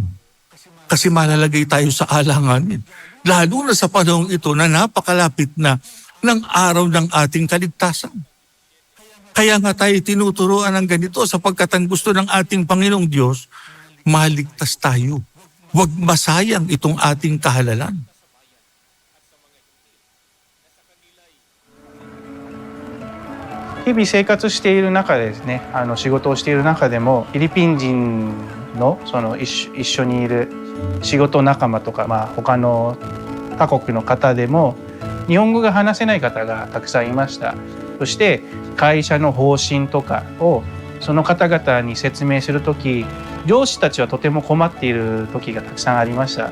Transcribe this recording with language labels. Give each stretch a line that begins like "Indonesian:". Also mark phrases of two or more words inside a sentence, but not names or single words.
Filipino: Kasi malalagay tayo sa alanganin. Lalo na sa panahong ito na napakalapit na ng araw ng ating kaligtasan. Kaya nga tayo tinuturoan ng ganito sapagkat ang gusto ng ating Panginoong Diyos, maligtas tayo. Huwag masayang itong ating kahalalan.
Japanese: 日々生活している中でですね、仕事をしている中でもフィリピン人の一緒にいる仕事仲間とか、他の他国の方でも日本語が話せない方がたくさんいました。そして会社の方針とかをその方々に説明する時、上司たちはとても困っている時がたくさんありました。